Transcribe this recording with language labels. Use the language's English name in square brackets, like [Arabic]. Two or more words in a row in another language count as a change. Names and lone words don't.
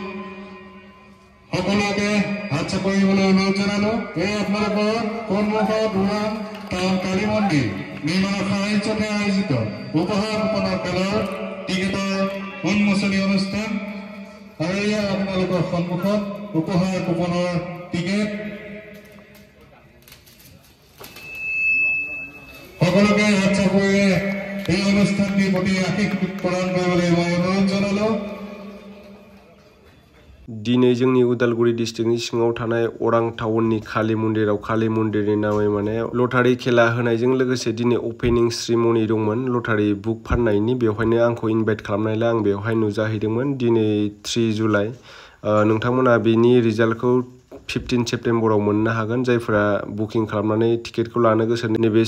[Assamese] সকলোকে হাত চাপৰিবলৈ অনুৰোধ জনালো এই আপোনালোকৰ সন্মুখত উড়ন টাউন কালী মন্দিৰ নিৰ্মাণৰ সাহায্যতহে আয়োজিত উপহাৰ কুপনৰ খেলৰ টিকেটৰ উন্মোচনী অনুষ্ঠান আৰু এয়া আপোনালোকৰ সন্মুখত উপহাৰ কুপনৰ টিকেট সকলোকে হাত চাপৰিয়ে এই অনুষ্ঠানটিৰ প্ৰতি আশীষ প্ৰদান কৰিবলৈ মই অনুৰোধ জনালো [Bodo] दिनै जोंनि उदालगुरि डिस्ट्रिक्टनि सिङाव थानाय अरां टाउननि काली मन्दिराव काली मन्दिरनि नामै माने लटारि खेला होनायजों लोगोसे दिनै [English] opening ceremony [Bodo] दंमोन लटारि बुक फाननायनि बेवहायनो आंखौ इनभाइट खालामनायलाय आं बेवहाय नुजाहैदोंमोन दिनै 3 जुलाइ नोंथांमोना बेनि रिजाल्टखौ 15 सेप्टेम्बराव मोननो हागोन जायफोरा बुकिं खालामनानै टिकेटखौ लानो गोसो नैबे